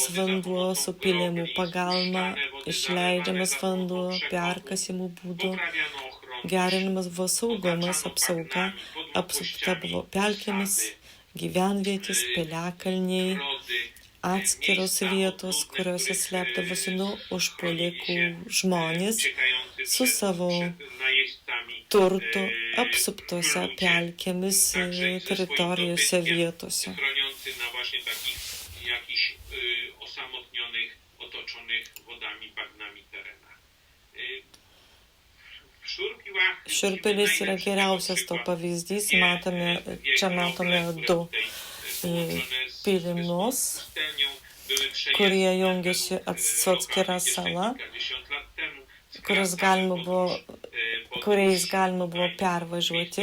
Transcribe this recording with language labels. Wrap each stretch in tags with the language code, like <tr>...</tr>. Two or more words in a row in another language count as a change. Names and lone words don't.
<lt>vanduo su pylimų pagalba, išleidžiamas vanduo perkasimų būdu, gerinamas buvo saugumas, apsauga, apsupta buvo pelkėmis, gyvenvietės, piliakalniai, atskiros vietos, kuriuose slėpdavosi nuo užpuolikų žmonės su savo turtu apsuptose pelkėmis teritorijose vietose.</lt> <pl>chroniący na właśnie takich jakichś osamotnionych, otoczonych wodami, bagnami terenach.</pl> <lt>Šiurpilis yra geriausias to pavyzdys. Čia matome du pylimus, kurie jungiasi su atskira sala, kuriais galima buvo pervažiuoti.</lt>